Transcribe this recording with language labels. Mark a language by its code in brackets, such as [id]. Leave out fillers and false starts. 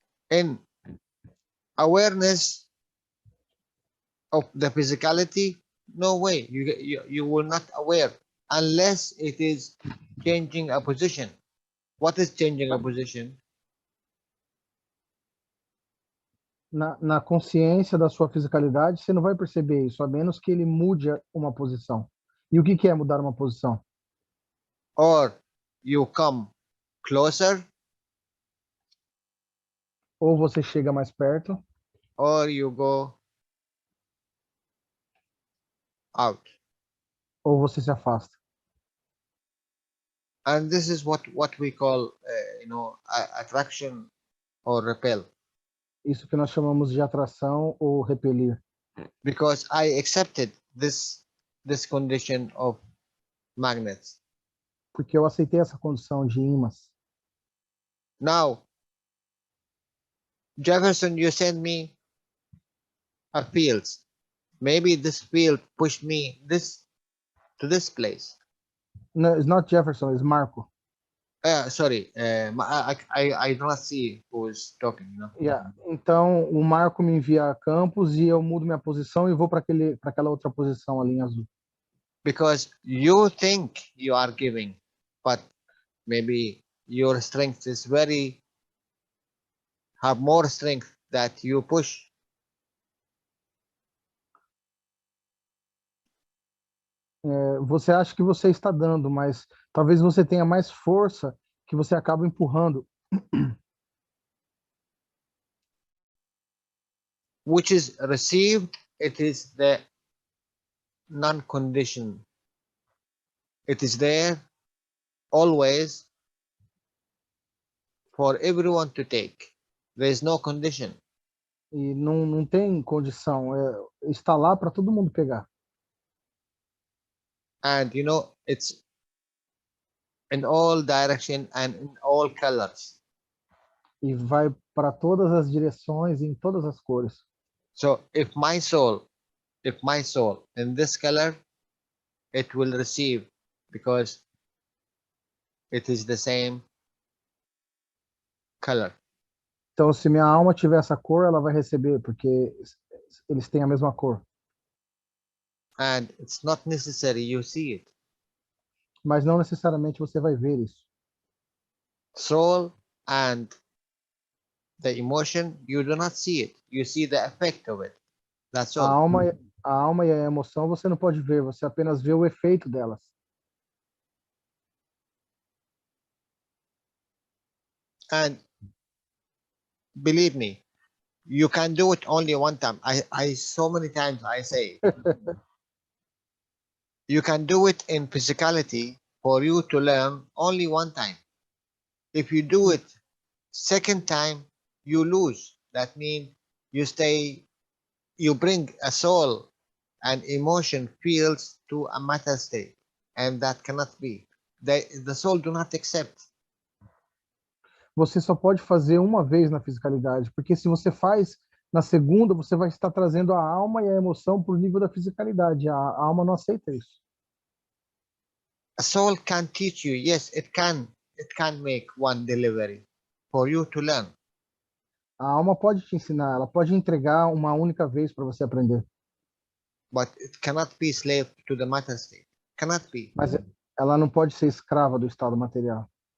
[en] In awareness of the physicality, no way. You will not aware unless it is changing a position. What is changing a position? [pt] Na consciência da sua fisicalidade, você não vai perceber isso, a menos que ele mude uma posição. E o que é mudar uma posição? [en] Or you come closer, [pt] ou você chega mais perto, [en] or you go out. [pt] Ou você se afasta. [en] And this is what we call, attraction or repel. [pt] Isso que nós chamamos de atração ou repelir. [en] Because I accepted this condition of magnets. [pt] Porque eu aceitei essa condição de ímãs. [en] Now, Jefferson, you send me a field. Maybe this field pushed me to this place. No, it's not Jefferson, it's Marco. Sorry, I do not see who is talking. Yeah. [pt] Então, o Marco me envia a campos e eu mudo minha posição e vou para aquela outra posição ali em azul. [en] Because you think you are giving, but maybe your strength is have more strength that you push. [pt] Você acha que você está dando, mas talvez você tenha mais força que você acaba empurrando. [en] Which is received, it is the non-condition. It is there always for everyone to take. There is no condition. [pt] E não tem condição. Está lá para todo mundo pegar. [en] And it's in all direction and in all colors. [pt] E vai para todas as direções, em todas as cores. [en] So if my soul in this color, it will receive because it is the same color. [pt] Então, se minha alma tiver essa cor, ela vai receber, porque eles têm a mesma cor. [en] And it's not necessary you see it. [pt] Mas não necessariamente você vai ver isso. [en] Soul and the emotion, you do not see it. You see the effect of it. That's all. [pt] A alma e a emoção você não pode ver, você apenas vê o efeito delas. [en] And believe me, you can do it only one time. I so many times I say you can do it in physicality for you to learn only one time. If you do it second time, you lose. That means you bring a soul and emotion fields to a matter state, and that cannot be. The soul do not accept. [pt] Você só pode fazer uma vez na fisicalidade, porque se você faz na segunda, você vai estar trazendo a alma e a emoção para o nível da fisicalidade. A alma não aceita isso. [en] A soul can teach you. Yes, it can make one delivery for you to learn. [pt] A alma pode te ensinar, ela pode entregar uma única vez para você aprender. [en] But it cannot be slave to the matter state. Cannot be. [pt] Mas ela não pode ser escrava do estado material.